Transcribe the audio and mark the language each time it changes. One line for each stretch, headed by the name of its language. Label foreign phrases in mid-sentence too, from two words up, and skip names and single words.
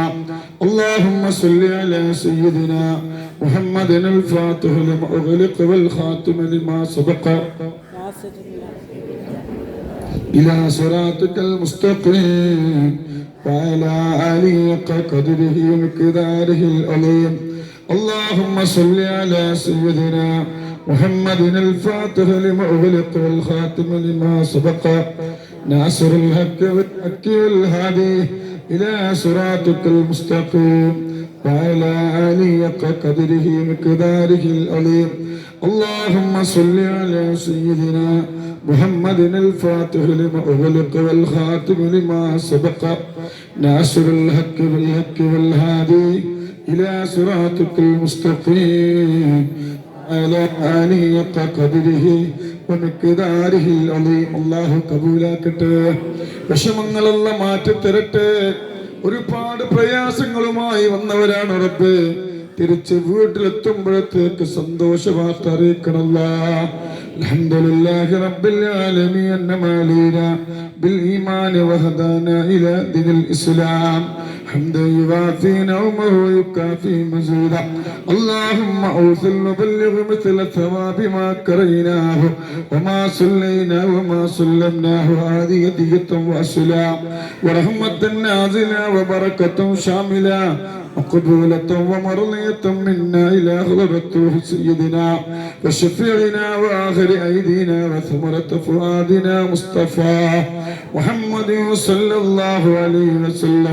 Arabic: اللهم صل على سيدنا محمد الفاتح لما أغلق والخاتم لما سبق إلى صراطك المستقيم وعلى آله قدره ومقداره العظيم. اللهم صل على سيدنا محمد الفاتح لما أغلق والخاتم لما سبق ناصر الحق والحق والهادي إلى صراطك المستقيم وعلى آله قدره ومقداره العظيم. اللهم صل على سيدنا محمد الفاتح لما أغلق والخاتم لما سبق ناصر الحق بالحق والهادي إلى صراطك المستقيم على آله قدره ومقداره العظيم.
Malayalam: الله കബൂലാക്കട്ടെ. വിഷമങ്ങളെല്ലാം മാറ്റി തരട്ടെ. ഒരുപാട് പ്രയാസങ്ങളുമായി വന്നവരാണ് റബ്ബേ. തിരിച്ച് വീട്ടിലെത്തുമ്പോഴത്തേക്ക് സന്തോഷ വാർത്ത അറിയിക്കണല്ലാ.
Arabic: الحمد لله رب العالمين أنعم علينا بالإيمان وهدانا إلى دين الإسلام حمدا يوافي نعمه ويكافي مزيدا. اللهم اوصل وبلغ مثل ثواب ما كريناه وما صلينا وما سلمناه هذه هدية وسلام ورحمة نازلة وبركة شاملة وقبولة ومرضية منا إلى حضرة سيدنا وشفيعنا وآخر أيدينا وثمرة فؤادنا مصطفى محمد صلى الله عليه وسلم.